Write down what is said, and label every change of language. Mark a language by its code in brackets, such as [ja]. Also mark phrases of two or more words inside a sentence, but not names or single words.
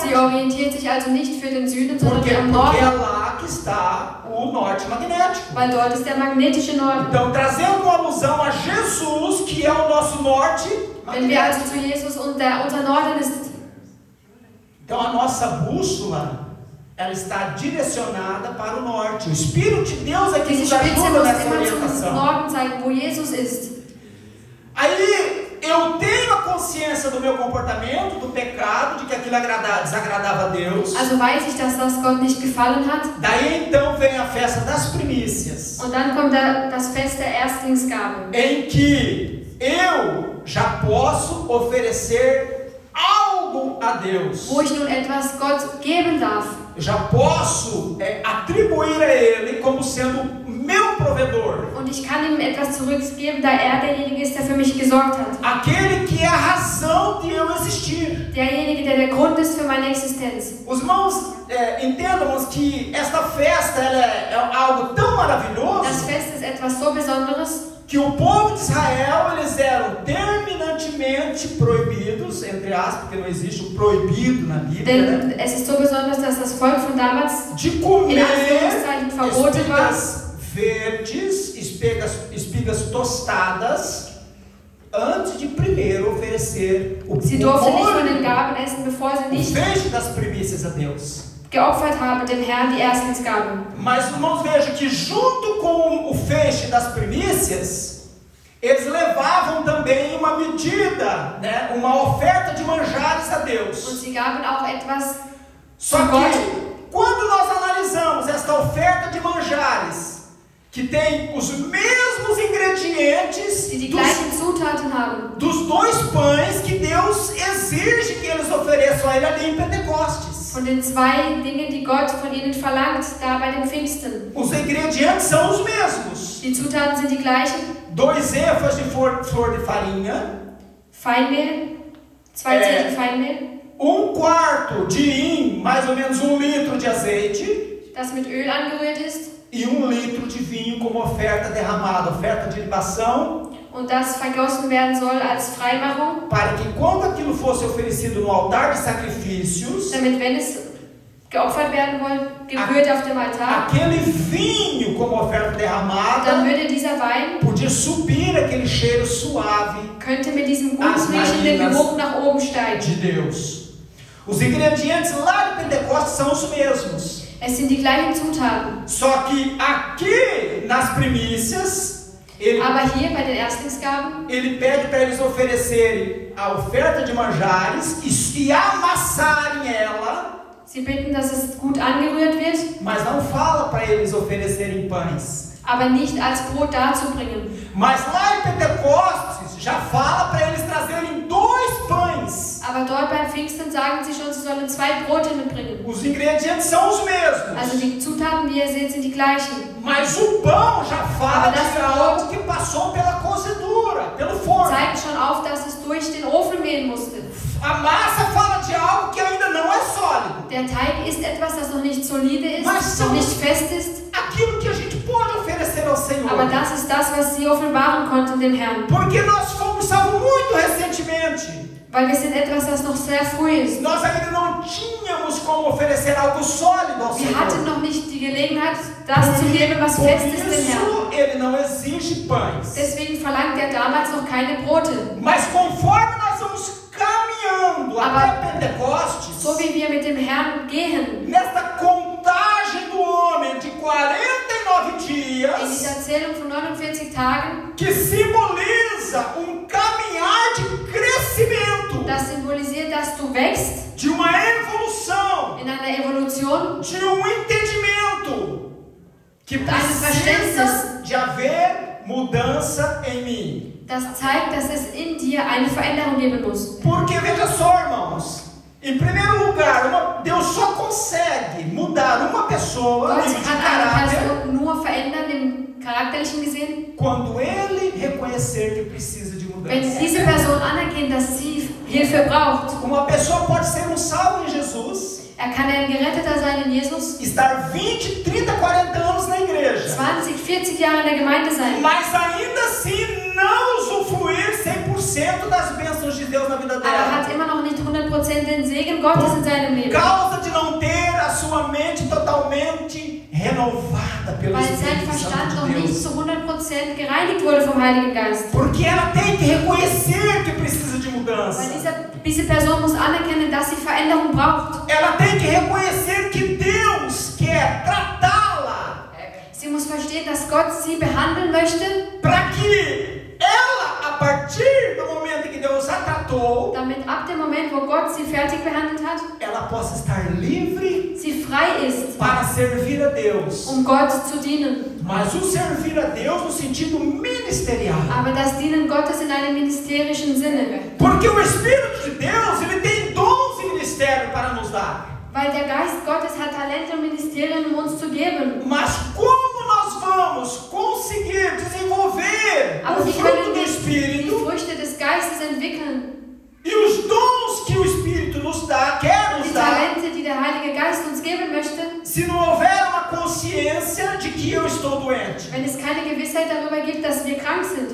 [de] Sie orientiert sich also nicht für den Süden, sondern [pt] Porque [de] am [pt] é [de] Norden, [pt] lá que está o norte magnético. [de] weil dort ist der magnetische Norden. [pt] Então, trazendo uma alusão a Jesus, que é o nosso norte [de] Wenn wir also [pt] magnético. [de] zu Jesus und unser Norden ist, [pt] Então, a nossa bússola ela está direcionada para o norte. O Espírito de Deus é que [de] diese [pt] nos [de] Spitze [pt] ajuda [de] muss [pt] nessa [de] immer zum [pt] orientação. [de] Norden zeigen, wo Jesus ist. [pt] Aí eu tenho a consciência do meu comportamento, do pecado, de que aquilo desagradava a Deus. [de] Also weiß ich, dass das Gott nicht gefallen hat. [pt] Daí então vem a festa das primícias, [de] Und dann kommt das Fest der Erstlingsgabe, [pt] em que eu já posso oferecer algo a Deus. [de] wo ich nun etwas Gott geben darf. [pt] Eu já posso atribuir a Ele como sendo meu provedor. [de] Und ich kann ihm etwas zurückgeben, da er derjenige ist, der für mich gesorgt hat. [pt] Aquele que é a razão de eu existir. [de] Derjenige, der der Grund ist für meine Existenz. [pt] Os irmãos entendam que esta festa ela é algo tão maravilhoso [de] Das Fest ist etwas so Besonderes, [pt] que o povo de Israel eles eram terminantemente proibidos, entre aspas, porque não existe o proibido na Bíblia, né? [de] denn es ist so besonders, dass das Volk von damals [pt] De comer [de] in Anführungszeichen verboten war, [pt] espigas verdes, espigas tostadas, antes de primeiro oferecer o [de] sie durften nicht von den [pt] molho, [de] Gaben essen, bevor sie [pt] o [de] nicht [pt] feixe das primícias a Deus. [de] geopfert haben dem Herrn die Erstlingsgabe. [pt] Mas irmãos, vejam que junto com o feixe das primícias, eles levavam também uma medida, né, uma oferta de manjares a [de] Und [pt] Deus. [de] sie gaben auch etwas [pt] Só [de] zu Gott. [pt] que, quando nós analisamos esta oferta de manjares, que tem os mesmos ingredientes [de] die die gleichen Zutaten haben, [pt] dos dois pães que Deus exige que eles ofereçam a Ele ali em Pentecostes. [de] von den zwei Dingen, die Gott von ihnen verlangt, da bei den Pfingsten. [pt] Os ingredientes são os mesmos. [de] Die Zutaten sind die gleichen. [pt] 2 êfas de flor de farinha, [de] Feinmehl, 2 Zettel Feinmehl, [pt] 1/4 de hin, mais ou menos 1 litro de azeite, [de] das mit Öl angerührt ist, [pt] e 1 litro de vinho como oferta derramada, oferta de libação, [de] und das vergossen werden soll als Freimachung, [pt] para que quando aquilo fosse oferecido no altar de sacrifícios, [de] damit, wenn es geopfert werden gebührt auf dem Altar, [pt] aquele vinho como oferta [de] dann [pt] derramada [de] würde dieser Wein, [pt] podia subir aquele cheiro suave [de] könnte mit diesem gut riechenden Geruch nach oben steigen. [pt] de Deus. Os ingredientes lá de Pentecostes são os mesmos. [de] Es sind die gleichen Zutaten. [pt] Só que aqui nas primícias, [de] Aber hier bei den Erstlingsgaben, [pt] ele pede para eles oferecerem a oferta de manjares e amassarem ela, [de] sie bitten, dass es gut angerührt wird, [pt] mas não fala para eles oferecerem pães. [de] aber nicht als Brot darzubringen. [pt] Mas lá em Pentecostes já fala para eles trazerem 2 pães. [de] Aber dort beim Pfingsten sagen sie schon, sie sollen 2 Brote mitbringen. [pt] Os ingredientes são os mesmos. [de] Also die Zutaten, die ihr seht, sind die gleichen. [pt] Mas o pão já fala [de] Aber das [pt] de algo que passou pela cozedura, pelo forno. [de] Zeigt schon auf, dass es durch den Ofen gehen musste. [pt] A massa fala de algo que ainda não é sólido. [de] Der Teig ist etwas, das noch nicht solide [pt] Mas [de] ist, noch nicht fest ist. [pt] Aquilo que a gente pode oferecer ao Senhor. [de] Aber das ist das, was sie offenbaren konnten dem Herrn. [pt] Porque nós fomos salvos muito recentemente. [de] Weil wir sind etwas, das noch sehr früh ist. [pt] Nós ainda não tínhamos como oferecer algo sólido ao [de] Wir [pt] Senhor. [de] hatten noch nicht die Gelegenheit, das zu geben, was fest ist dem Herrn. [pt] Por isso, Ele não exige pães. [de] Deswegen verlangt er damals noch keine Brote. [pt] Mas conforme nós vamos caminhando até Pentecostes, [de] So wie wir mit dem Herrn gehen, [pt] nesta contagem do homem de 49 [de] in [pt] dias, [de] dieser Zählung von 49 Tagen, [pt] que simboliza caminhar de crescimento, [de] das symbolisiert, dass du wächst [pt] de uma evolução, [de] in einer Evolution, [pt] de entendimento, que [de] Verständnis. [pt] precisa de haver mudança em mim. [de] das zeigt, dass es in dir eine Veränderung geben muss. [pt] Porque veja só, irmãos, em primeiro lugar, Deus só consegue mudar uma pessoa pessoa, [de] Gott [pt] nível de [de] kann eine [pt] caráter, [de] Person nur verändern, im Charakterlichen gesehen, [pt] quando ele reconhecer que precisa de [de] wenn [pt] mudança. [de] diese Person anerkennt, dass sie Hilfe braucht. [pt] Uma pessoa pode ser salvo em Jesus, [de] Kann ein Geretteter sein in Jesus, [pt] estar 20, 30, 40 anos na igreja, [de] 20, 40 Jahre in der Gemeinde sein, [pt] mas ainda assim não usufruir 100% das bênçãos de Deus na vida [de] aber [pt] dela. [de] hat immer noch nicht 100% den Segen Gottes in seinem Leben. [pt] Causa de não ter a sua mente totalmente renovada pelo [de] Weil sein [pt] Espírito [de] Verstand [pt] Santo [de] noch [pt] de [de] nicht [pt] Deus. [de] zu 100% gereinigt wurde vom Heiligen Geist. [pt] Porque ela tem que reconhecer que precisa de mudança. [de] Weil diese Person muss anerkennen, dass sie Veränderung braucht. [pt] Ela tem que reconhecer que Deus quer tratá-la [de] Sie muss verstehen, dass Gott sie behandeln möchte, [pt] para que ela, a partir do momento em que Deus a tratou, [de] damit ab dem Moment, wo Gott sie fertig behandelt hat, [pt] ela possa estar livre [de] sie frei ist, [pt] para servir a Deus. [de] Gott zu dienen. [pt] Mas o servir a Deus no sentido ministerial. [de] Aber das Dienen Gottes in einem ministerischen Sinne. [pt] Porque o Espírito de Deus, ele tem dons e ministério para nos dar. [de] Weil der Geist Gottes hat Talente und Ministerien, um uns zu geben. [pt] Mas como nós vamos conseguir desenvolver [de] Aber [pt] o [de] wir [pt] fruto [de] können [pt] do [de] die [pt] Espírito [de] Früchte des Geistes entwickeln. [pt] e os dons que o Espírito nos dá, quer [de] Die [pt] nos dar, [de] Talente, die der Heilige Geist uns geben möchte, [pt] se não houver uma consciência de que eu estou doente? [de] wenn es keine Gewissheit darüber gibt, dass wir krank sind.